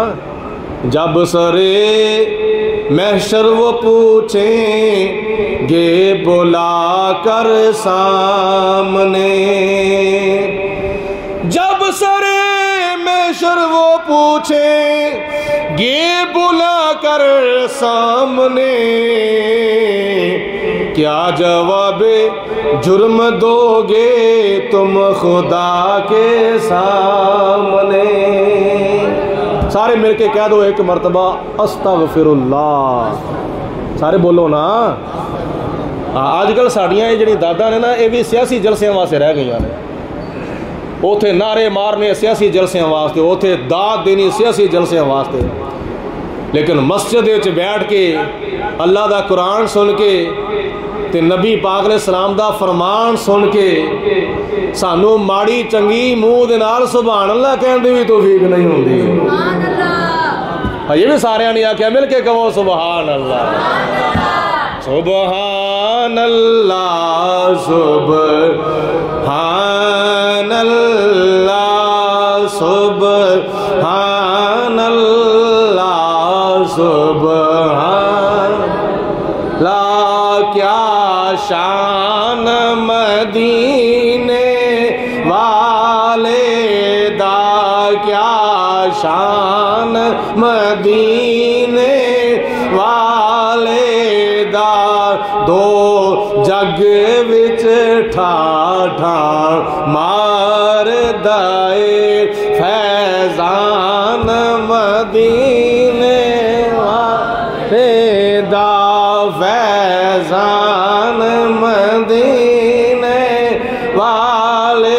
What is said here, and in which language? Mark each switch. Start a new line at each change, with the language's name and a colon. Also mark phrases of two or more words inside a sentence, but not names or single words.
Urdu: جب سرے محشر وہ پوچھیں گے بلا کر سامنے، جب سرے محشر وہ پوچھیں گے بلا کر سامنے، کیا جواب جرم دو گے تم خدا کے سامنے؟ سارے مل کے کہہ دو ایک مرتبہ
Arabic: استغفر اللہ.
Urdu: سارے بولو نا.
Punjabi: آج کل ساڑیاں جڑی دادا نے نا یہ بھی سیاسی جلسیاں واسطے رہ گئی نے. اوتھے نعرے مارنے سیاسی جلسیاں واسطے، اوتھے داد دینی سیاسی جلسیاں واسطے. لیکن مسجد وچ بیٹھ کے اللہ دا قرآن سن کے تے نبی پاک
Arabic: علیہ السلام
Punjabi: دا فرمان سن کے سانو ماڑی چنگی منہ دے نال
Arabic: سبحان اللہ
Punjabi: کہن دی بھی توفیق نہیں ہوندی.
Arabic: سبحان اللہ.
Punjabi: یہ بھی سارے نے آکھیا مل کے کہو
Arabic: سبحان اللہ. سبحان اللہ سبحان اللہ سبحان اللہ سبحان اللہ.
Punjabi: کیا شان مدینے والے دا, کیا شان مدینے والے دا, دو جگ وچ ٹھاٹھا مار دائے فیضان مدینے والے دا, فیضان مدینے والے.